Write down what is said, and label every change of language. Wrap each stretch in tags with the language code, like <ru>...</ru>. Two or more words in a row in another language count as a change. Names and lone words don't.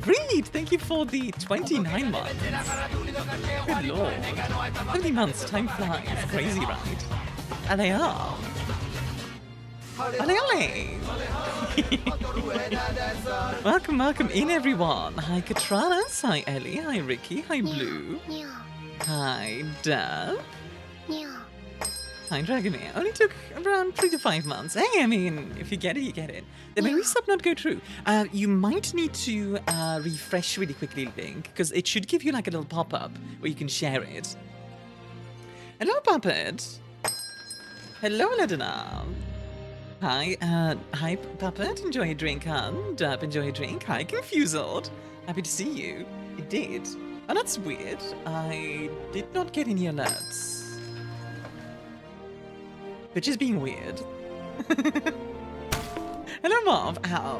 <en>Reed, thank you for the 29 months. Good lord. 30 months, time flies. Crazy, right? And they are. Ale. Welcome in, everyone. Hi, Katranas. Hi, Ellie. Hi, Ricky. Hi, Blue. Hi, Dub. Hi, Dragomir. Only took around 3 to 5 months. Hey, I mean, if you get it, you get it. The memory sub not go through. You might need to refresh really quickly, Link, because it should give you like a little pop-up where you can share it. Hello, Puppet. Hello, Ledina. Hi, hi, Puppet. Enjoy your drink, hon. Dub, enjoy your drink. Hi, Confused. Happy to see you. It did. Oh, that's weird. I did not get any alerts. Which is being weird. Hello, Marv. Ow.</en>